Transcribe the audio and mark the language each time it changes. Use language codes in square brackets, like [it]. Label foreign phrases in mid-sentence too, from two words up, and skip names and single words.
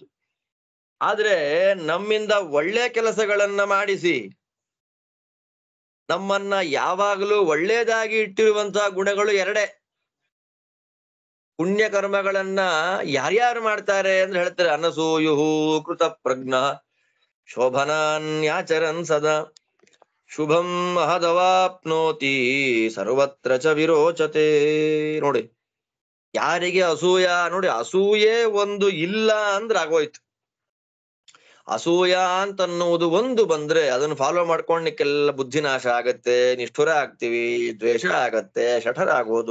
[kn] ಆದ್ರೆ ನಮ್ಮಿಂದ ಒಳ್ಳೆ ಕೆಲಸಗಳನ್ನ ಮಾಡಿಸಿ ನಮ್ಮನ್ನ ಯಾವಾಗಲೂ ಒಳ್ಳೇದಾಗಿ ಇಟ್ಟಿರುವಂತಹ ಗುಣಗಳು 2. ಪುಣ್ಯ ಕರ್ಮಗಳನ್ನ ಯಾರ್ಯಾರು ಮಾಡ್ತಾರೆ ಅಂದ್ರೆ ಹೇಳ್ತಾರೆ, [sa] ಅನಸೂಯುಹು ಕೃತ ಪ್ರಜ್ಞ ಶೋಭನಾನ್ಯಾಚರನ್ ಸದಾ ಶುಭಂ ಮಹದವಾಪ್ನೋತಿ ಸರ್ವತ್ರ ಚ ವಿರೋಚತೆ. [kn] ನೋಡಿ, ಯಾರಿಗೆ ಅಸೂಯ, ನೋಡಿ ಅಸೂಯೆ ಒಂದು ಇಲ್ಲ ಅಂದ್ರೆ ಆಗೋಯ್ತು. ಅಸೂಯ ಅಂತನ್ನುವುದು ಒಂದು ಬಂದ್ರೆ ಅದನ್ನು ಫಾಲೋ ಮಾಡ್ಕೊಂಡ್ಲಿಕ್ಕೆಲ್ಲ ಬುದ್ಧಿನಾಶ ಆಗತ್ತೆ, ನಿಷ್ಠುರ ಆಗ್ತೀವಿ, ದ್ವೇಷ ಆಗತ್ತೆ, ಶಠರ ಆಗೋದು.